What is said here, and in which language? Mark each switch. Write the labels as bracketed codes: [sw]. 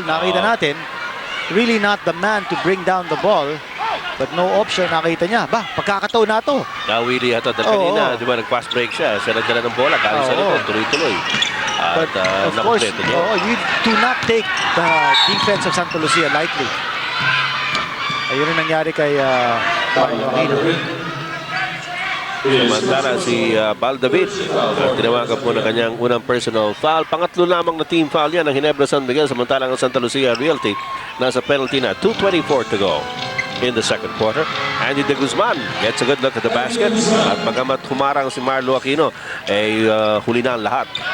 [tl] Nakita natin, [en] really not the man to bring down the ball. But no option, [tl] nakita niya. Ba, pagkakataon na to. Nawili ata kanina, di ba, nag-fast break siya. Siya nagdala ng bola, galing sa likod, tuloy-tuloy. At [en] Of course, [tl] niya. [en] you do not take the defense of Santa Lucia lightly. [tl] Ayun ang nangyari kay Marlo Aquino. Samantala si Bal David, tinawagan po ng kanyang unang personal foul. Pangatlo lamang na team foul yan ng Ginebra San Miguel. Samantalang ang Santa Lucia Realty nasa penalty na. [en] 2:24 to go in the second quarter. Andy De Guzman gets a good look at the basket. [tl] At bagamat humarang si Marlo Aquino, ay huli na ang lahat.